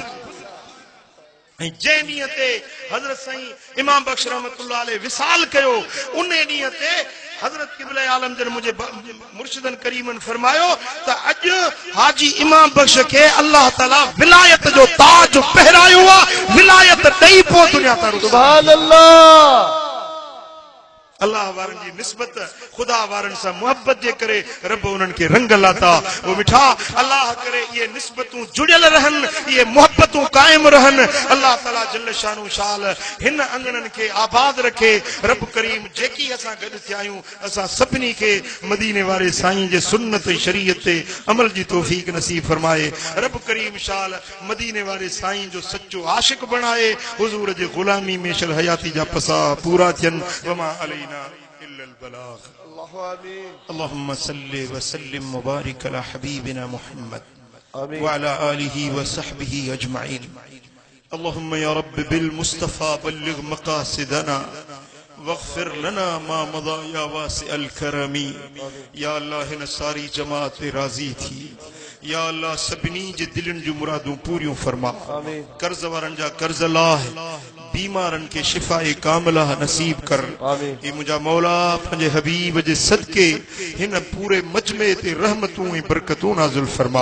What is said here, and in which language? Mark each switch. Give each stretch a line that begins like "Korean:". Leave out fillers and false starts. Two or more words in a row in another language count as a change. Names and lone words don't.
Sindhi: ऐं जंहिं ॾींहं ते हज़रत साईं इमाम बख्श
Arabic: رحمة الله عليه
Sindhi: विसाल कयो, उन ॾींहं ते हज़रत क़िबले आलम जन मुंहिंजे मुर्शिदन करीमन फरमायो त अॼु हाजी इमाम बख्श खे
Arabic: الله تعالى
Sindhi: विलायत जो ताज पहिरायो आहे, विलायत ॾेई पोइ दुनिया तां रुख़।
Arabic: سبحان الله.
Sindhi: अल्लाह वारनि जी निस्बत खुदा वारनि सां मोहब्बत जे करे रब उन्हनि खे रंग लाता। वो मिठा अल्लाह करे ये निस्बतूं जुड़ियल रहनि, ये मोहब्बतूं कायम रहनि।
Arabic: الله تعالى جل شأنه
Sindhi: शाल हिन अंगणनि खे आबाद रखे। रब करीम जेकी असां गॾु थिया आहियूं असां सभिनी खे मदीने वारे साईं जे सुन्नत शरीयत ते अमल जी तौफीक नसीब फरमाए। रब करीम शाल मदीने वारे साईं जो सच्चो आशिक बणाए। हुजूर जे गुलामी में शल हयाती जा पसा पूरा थियनि।
Arabic: وما علينا إلا البلاغ. اللهم صل وسلم مبارك على حبيبنا محمد وعلى آله وصحبه أجمعين. اللهم يا رب بالمصطفى بلغ مقاصدنا واغفر لنا ما مضى يا واسع الكرم.
Sindhi: या अल्लाह हिन सारी जमात राज़ी थी। या अल्लाह सभिनी जे दिलनि जूं मुरादूं पूरियूं फरमा। कर्ज वारनि जा कर्ज लाह, बीमारनि खे शिफ़ाए कामिला नसीब कर। ए मुंहिंजा मौला पंहिंजे हबीब जे सदके हिन पूरे मजमे ते रहमतूं ऐं बरकतूं नाज़िल फरमा।